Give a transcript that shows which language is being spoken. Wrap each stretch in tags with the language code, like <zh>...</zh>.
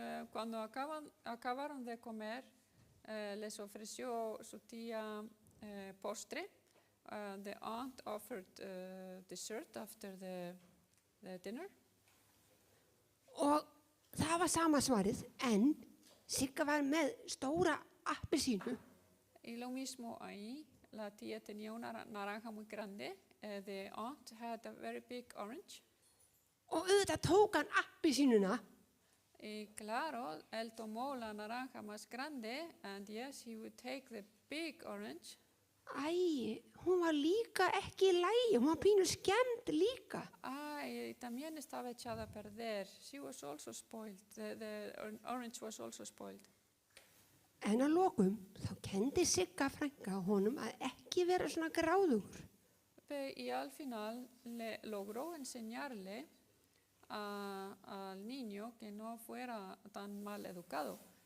<es>Cuando acabaron de comer, les ofreció su tía postre.</es> <en>The aunt offered dessert after the dinner.</en> <is>Og það var sama svarið, en Sigga var með stóra appelsínu.</is> <es>Y lo mismo ahí, la tía tenía una naranja muy grande.</es> <en>The aunt had a very big orange.</en> <is>Og auðvitað tók hann appelsínuna.</is> <es>Y claro, él tomó la naranja más grande,</es> <en>and yes, he would take the big orange.</en> <is>Hún var líka ekki í lagi, hún var pínu skemmt líka.</is> <es>Y también estaba echada a perder.</es> <en>She was also spoiled. The orange was also spoiled.</en> <is>En að lokum, þá kendi Sigga frænka honum að ekki vera svona gráðugur.</is> <es>Y al final logró enseñarle al niño que no fuera tan mal educado.</es>